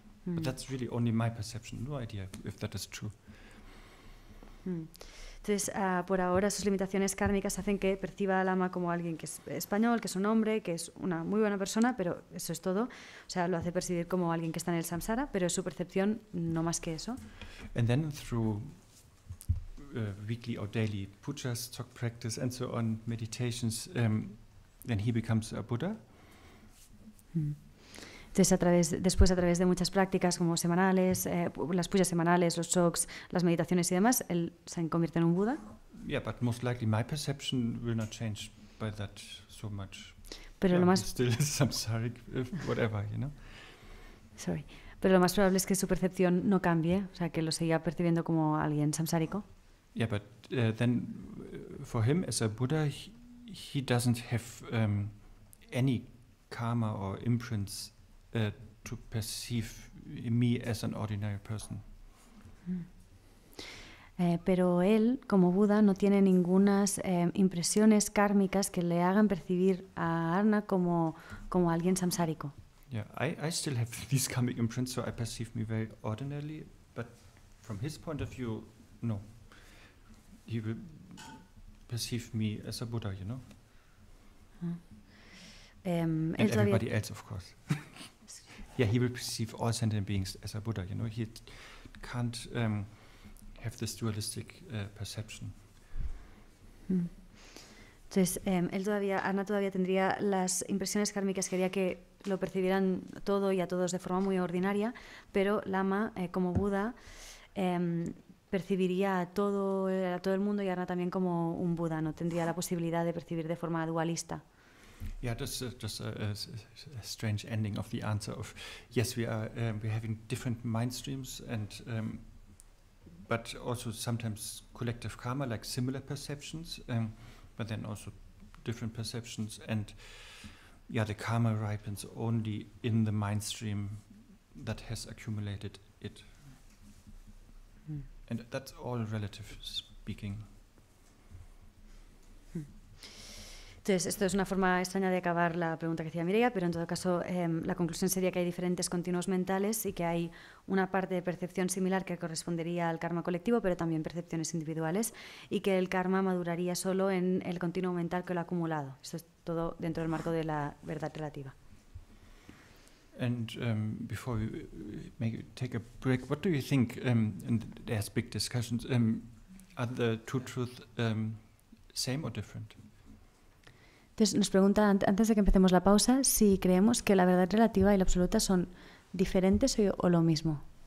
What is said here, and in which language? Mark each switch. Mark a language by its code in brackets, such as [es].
[en] But that's really only my perception, no idea if that is true. [es] Entonces, por ahora, sus limitaciones kármicas hacen que perciba a Lama como alguien que es español, que es un hombre, que es una muy buena persona, pero eso es todo. O sea, lo hace percibir como alguien que está en el samsara, pero es su percepción, no más que eso. [en] And then through weekly or daily pujas, talk practice, and so on, meditations, then he becomes a Buddha. [es] Entonces, después a través de muchas prácticas como semanales, las pujas semanales, los shoks, las meditaciones y demás, él se convierte en un Buda. [en] Yeah, but most likely my perception will not change by that so much. [es] Pero Yeah, lo más [en] still samsaric, whatever, you know. Sorry. [es] Pero lo más probable es que su percepción no cambie, o sea, que lo siga percibiendo como alguien samsárico. [en] Yeah, but then for him as a Buddha, he doesn't have any karma or imprints to perceive me as an ordinary person. [es] Pero él, como Buda, no tiene ningunas impresiones kármicas que le hagan percibir a Arna como alguien samsárico. [en] Yeah, I still have these karmic imprints, so I perceive me very ordinarily, but from his point of view, no. He will perceive me as a Buddha, you know? And everybody else, of course. Yeah, he will perceive all sentient beings as a Buddha, you know? He can't have this dualistic perception. [es] Entonces, Arna todavía tendría las impresiones kármicas que haría que lo percibieran todo y a todos de forma muy ordinaria, pero Lama, como Buda, percibiría a todo el mundo y Arna también como un Buda, no tendría la posibilidad de percibir de forma dualista. [en] Yeah, just a strange ending of the answer of, yes, we're having different mind streams and but also sometimes collective karma, like similar perceptions, but then also different perceptions, and yeah, the karma ripens only in the mind stream that has accumulated it. And that's all relative speaking. [es] Entonces, esto es una forma extraña de acabar la pregunta que hacía Mireia, pero en todo caso la conclusión sería que hay diferentes continuos mentales y que hay una parte de percepción similar que correspondería al karma colectivo, pero también percepciones individuales, y que el karma maduraría solo en el continuo mental que lo ha acumulado. Esto es todo dentro del marco de la verdad relativa. [en] And before we take a break, what do you think, and there's big discussions, are the two truths same or different? [es] Entonces nos pregunta, antes de que empecemos la pausa, si creemos que la verdad relativa y la absoluta son diferentes o lo mismo.